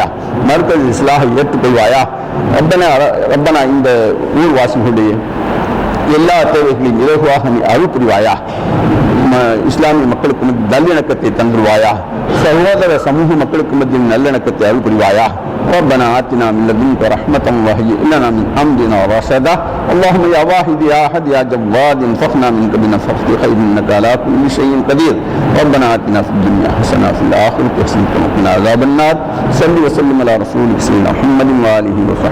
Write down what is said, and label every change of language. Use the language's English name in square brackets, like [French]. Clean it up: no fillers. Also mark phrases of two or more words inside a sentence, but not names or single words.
[Tamil] மர்கஸ் இஸ்லாஹை ஏற்றுக்கொள்வாயா. ரப்பனா, இந்த ஊர்வாசிகளுடைய எல்லா தேவைகளையும் இலகுவாக நீ அருள் புரிவாயா. இஸ்லாமிய மக்களுக்கு மத்தியில் நல்லிணக்கத்தை தந்துருவாயா. சகோதர சமூக மக்களுக்கு மத்தியில் நல்லிணக்கத்தை அருள் புரிவாயா. [Arabic] ربنا آتنا من لدنك رحمة وهيئ لنا من أمرنا رشدا. اللهم يا واحد يا أحد يا جواد انفقنا منك بنفخ خير إنك على كل شيء قدير. ربنا آتنا في الدنيا حسنة وفي الآخرة حسنة وقنا عذاب النار. صل وسلم على رسولك سيدنا محمد وآله وصحبه.